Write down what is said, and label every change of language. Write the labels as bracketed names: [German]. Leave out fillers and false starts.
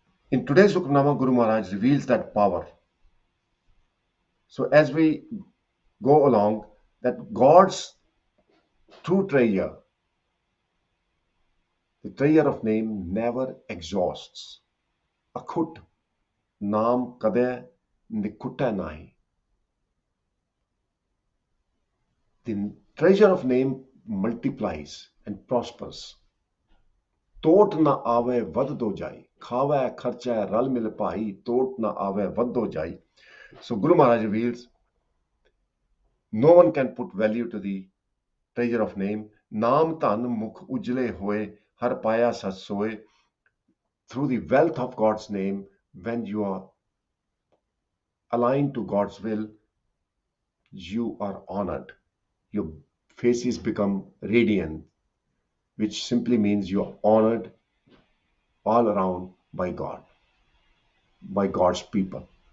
[English] In today's Hukamnama, Guru Maharaj reveals that power. So as we go along, that God's true treasure, the treasure of name, never exhausts. [Punjabi] Akhut naam kade nikutta nahi. [English] The treasure of name multiplies and prospers. [Punjabi] ਤੋਟ ਨਾ ਆਵੇ ਵੱਧ ਦੋ ਜਾਈ ਖਾਵੇ ਖਰਚਾ ਰਲ ਮਿਲ ਭਾਈ ਤੋਟ ਨਾ ਆਵੇ ਵੱਧ ਦੋ ਜਾਈ. [English] So Guru Maharaj reveals no one can put value to the treasure of name. [Punjabi] ਨਾਮ ਧਨ ਮੁਖ ਉਜਲੇ ਹੋਏ ਹਰ ਪਾਇਆ ਸਚ ਸੋਏ. [English] Through the wealth of God's name, when you are aligned to God's will, you are honored. Your faces become radiant, which simply means you are honored all around by God, by God's people.